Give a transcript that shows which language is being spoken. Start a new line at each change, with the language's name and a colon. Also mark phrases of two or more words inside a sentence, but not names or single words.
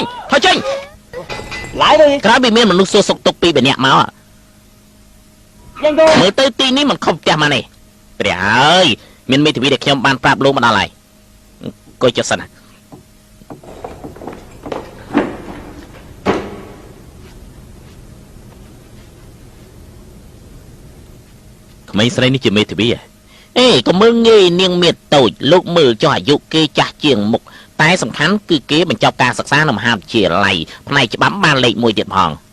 Vietnamese: lại đi
Khmer: ក្រោយពីមានមនុស្សសួរសុខទុក្ខពីម្នាក់មក
Vietnamese: nhanh thôi
Khmer: មើលទៅទីនេះមិនខុសផ្ទះមកនេះព្រះអើយមានមេធាវីដែលខ្ញុំបានប្រាប់លោកមកដល់ហើយអង្គុយចុះសិនណាក្មេងស្រីនេះជាមេធាវីក៏មើលងាយនាងមេតូចលោកមើលចុះអាយុគេចាស់ជាងមុខតែសំខាន់គឺគេបញ្ចប់ការសិក្សានៅមហាវិទ្យាល័យផ្នែកច្បាប់បានលេខ1ទៀតផង